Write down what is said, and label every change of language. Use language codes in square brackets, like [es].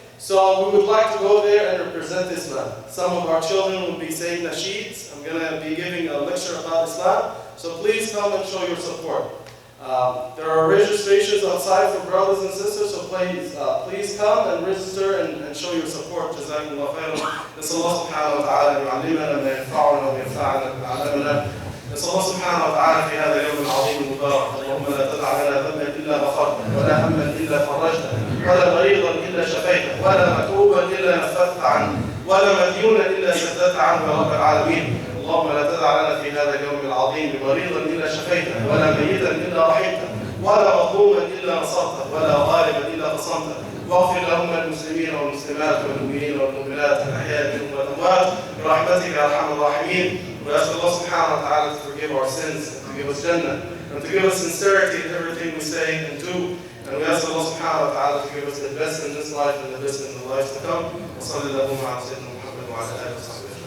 [en] So we would like to go there and represent Islam. Some of our children will be saying nasheeds. I'm going to be giving a lecture about Islam. So please come and show your support. There are registrations outside for brothers and sisters, so please come and register and show your support. [ar] Jazakumullah khairan. نسأل الله سبحانه وتعالى أن يعلمنا ما ينفعنا وينفعنا بما علمنا. نسأل الله سبحانه وتعالى في هذا اليوم العظيم المبارك اللهم لا تدع لنا ذنبا إلا غفرته ولا هما إلا فرجته ولا مريضا إلا شفيته ولا مكروبا إلا نفذت عنه ولا مديونا إلا سددت عنه يا رب العالمين. اللهم لا تدع لنا في هذا اليوم العظيم مريضا إلا شفيته ولا ميتا إلا رحمته ولا مظلوما إلا نصرته ولا غالبا إلا قصمته. واغفر لهم المسلمين والمسلمات والمؤمنين والمؤمنات الأحياء منهم والأموات برحمتك يا أرحم الراحمين. [en] We ask Allah subhanahu wa ta'ala to forgive our sins and to give us Jannah and to give us sincerity in everything we say and do. And we ask Allah subhanahu wa ta'ala to give us the best in this life and the best in the life to come. [ar] وصلى اللهم على سيدنا محمد وعلى آله وصحبه.